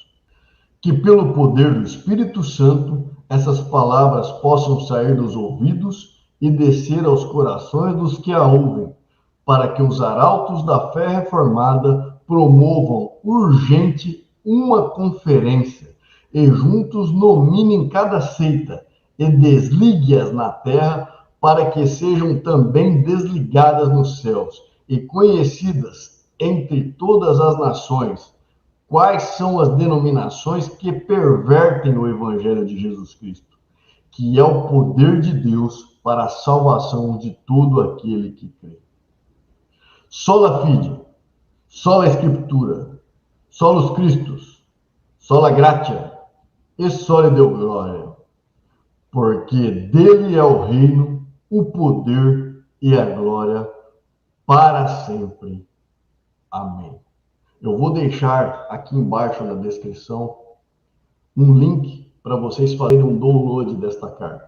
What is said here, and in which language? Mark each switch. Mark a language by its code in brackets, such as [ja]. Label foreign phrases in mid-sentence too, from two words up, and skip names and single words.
[pt] Que pelo poder do Espírito Santo, essas palavras possam sair dos ouvidos e descer aos corações dos que a ouvem, para que os arautos da fé reformada promovam urgente uma conferência e juntos nominem cada seita e desligue-as na terra, para que sejam também desligadas nos céus e conhecidas entre todas as nações, Quais são as denominações que pervertem o Evangelho de Jesus Cristo, que é o poder de Deus para a salvação de todo aquele que crê? [la] Sola fide, sola Scriptura, solus Christus, sola gratia e sola Deo gloria, [pt] porque dele é o reino, o poder e a glória para sempre. Amém. Eu vou deixar aqui embaixo na descrição um link para vocês fazerem um download desta carta.